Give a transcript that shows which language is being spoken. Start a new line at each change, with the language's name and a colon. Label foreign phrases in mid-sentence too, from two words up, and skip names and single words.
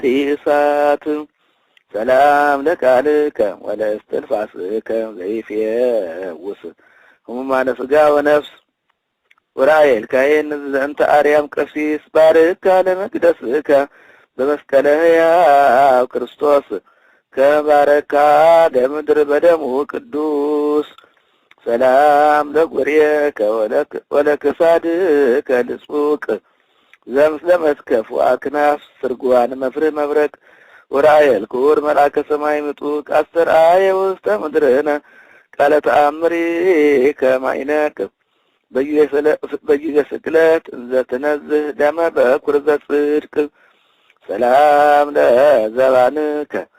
Geez: እሳት ሰላም ለቃልከ ወለእስትንፋስከ ዘይፌውስ ሕሙማነ ሥጋ ወነፍስ ኡራኤል ካህን ዘእንተ አርያም ቀሲስ ባርካ ለመቅደስከ በመስቀለ ሕያው ክርስቶስ ከባረካ ለምድር በደሙ ቅዱስ ሰላም ለጉርየከ ወለክሳድከ ልጹቅ ዘምስለ መስከፍ ወአክናፍ ስርጓን መፍርህ መብረቅ ኡራኤል ክቡር መልአከ ሰማይ ምጡቅ አስተርአየ ውስተ ምድርነ ቃለ ተአምሪከ ማይነቅ በጊዜ ስቅለት እንዘ ትነዝህ ደመ በኵር ዘጽድቅ ሰላም ለዘባንከ